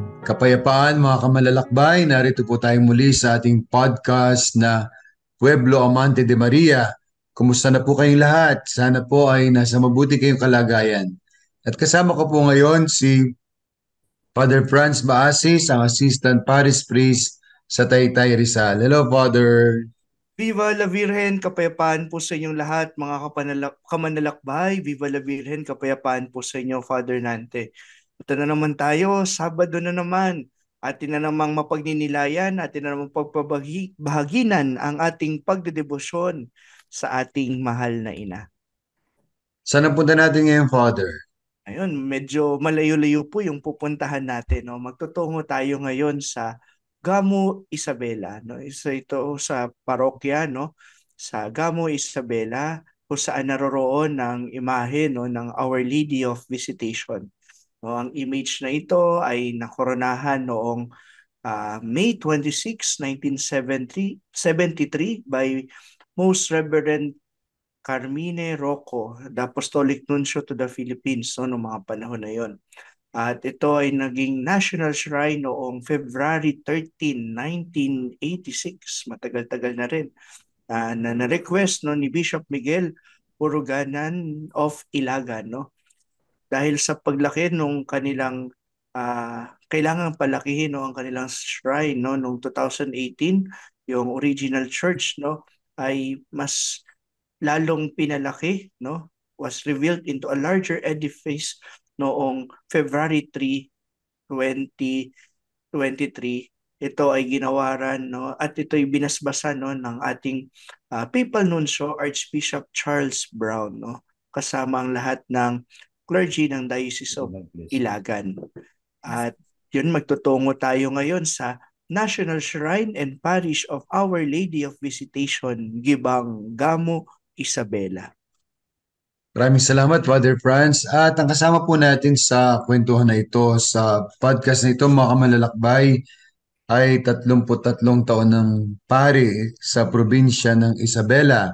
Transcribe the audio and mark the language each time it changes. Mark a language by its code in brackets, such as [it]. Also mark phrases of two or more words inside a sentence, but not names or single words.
[tl] Kapayapaan mga kamalalakbay, narito po tayo muli sa ating podcast na Pueblo Amante de Maria. Kumusta na po kayong lahat? Sana po ay nasa mabuti kayong kalagayan. At kasama ko po ngayon si Father Franz Baasis, ang Assistant Parish Priest sa Taytay Rizal. Hello, Father. [es] Viva la Virgen, [tl] kapayapaan po sa inyong lahat, mga kamanlalakbay. [es] Viva la Virgen, [tl] kapayapaan po sa inyo, Father Nante. Ito na naman tayo, Sabado na naman. Atin na namang mapagninilayan, atin na namang pagbahaginan ang ating pagdedebosyon sa ating mahal na ina. Saan ang punta natin ngayon, Father? Ayun, medyo malayo-layo po yung pupuntahan natin. No? Magtutungo tayo ngayon sa Gamo Isabela. No? Isa ito sa parokya, no? Sa Gamo Isabela, kung saan naroroon ang imahe, no, ng Our Lady of Visitation. No? Ang image na ito ay nakoronahan noong May 26, 1973 [en] by Most Reverend Carmine Rocco, the Apostolic Nuncio to the Philippines, [tl] no, noong mga panahon na yon. At ito ay naging national shrine noong February 13, 1986. Matagal-tagal na rin. Na na-request no, ni Bishop Miguel Puruganan of Ilagan. No? Dahil sa paglaki nung kanilang kailangan palakihin no, ang kanilang shrine no, noong 2018, yung original church no, ay mas lalong pinalaki, [en] no, was revealed into a larger edifice noong February 3, 2023. [tl] Ito ay ginawaran, no, at ito ay binasbasan no ng ating Papal Nuncio Archbishop Charles Brown, no, kasama ang lahat ng clergy ng Diocese of Ilagan. At yun, magtutungo tayo ngayon sa National Shrine and Parish of Our Lady of Visitation, Gibang, Gamo, Isabela. Maraming salamat, Father Franz. At ang kasama po natin sa kwentuhan na ito, sa podcast na ito, mga kamalalakbay, ay 33 taon ng pari sa probinsya ng Isabela.